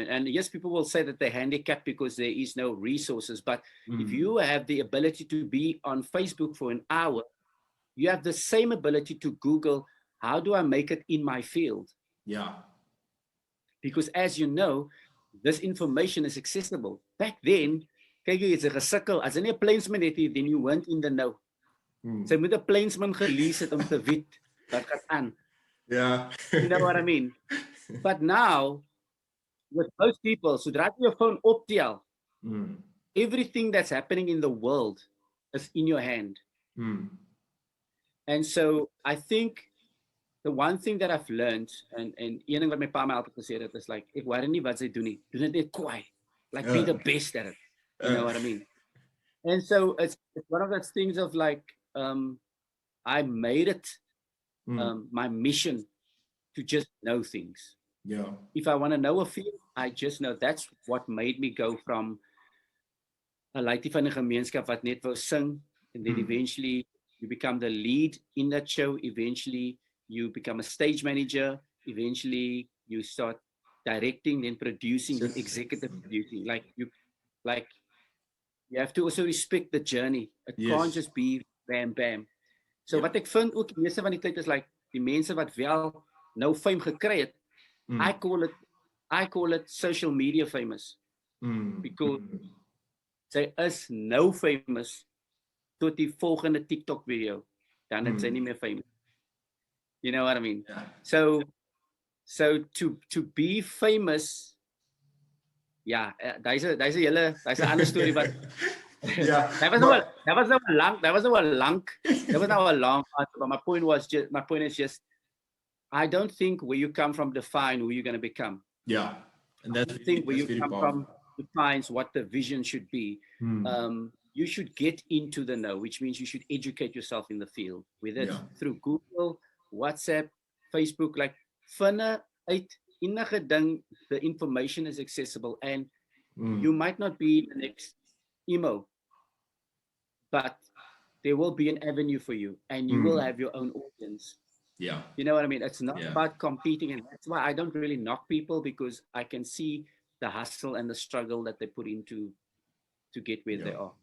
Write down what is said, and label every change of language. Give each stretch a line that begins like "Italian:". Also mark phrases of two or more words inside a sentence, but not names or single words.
English: And yes, people will say that they're handicapped because there is no resources. But if you have the ability to be on Facebook for an hour, you have the same ability to Google, how do I make it in my field? Yeah. Because as you know, this information is accessible. Back then,
Afrikaans: kyk jy,
English: it's a
Afrikaans: gesukkel. As nie 'n plainsman het,
English: then you weren't in the know.
Afrikaans: Sy moet 'n plainsman gelees het om te weet wat gaan aan.
English: Yeah. You know what I mean? But now, with most people,
Afrikaans: sodra jy jou phone optel,
English: everything that's happening in the world is in your hand. And so I think the one thing that I've learned, and
Afrikaans: een ding wat my pa my altyd gesê het,
English: is like,
Afrikaans: ek worry nie wat sy doen nie, doen dit net kwaai.
English: Like, be the best at it. You know what I mean? And so it's one of those things of like, I made it my mission to just know things. Yeah. If I want to know a field, I just know. That's what made me go from
Afrikaans: 'n laaitjie van 'n gemeenskap wat net wou sing,
English: and then eventually you become the lead in that show. Eventually you become a stage manager. Eventually you start directing, then producing, then executive producing. Like you have to also respect the journey. It can't Yes. just be bam bam. So Yeah.
Afrikaans: wat ek vind ook die meeste van die tyd is like die mense wat wel nou fame gekry het,
English: I call it social media famous, because
Afrikaans: sy is nou famous tot die volgende TikTok video, dan het sy nie meer famous.
English: You know what I mean? Yeah. So to be famous,
Afrikaans: ja, daar's 'n ander storie wat
English: Yeah. that was now a long answer, but my point is just I don't think where you come from define who you're going to become. Yeah. And that's I think where you come powerful. from defines what the vision should be. You should get into the know, which means you should educate yourself in the field, whether it's through Google, WhatsApp, Facebook, like
Afrikaans: finne uit enige ding,
English: the information is accessible, and you might not be the next Emo, but there will be an avenue for you, and you will have your own audience. Yeah. You know what I mean? It's not about competing, and that's why I don't really knock people, because I can see the hustle and the struggle that they put into to get where they are.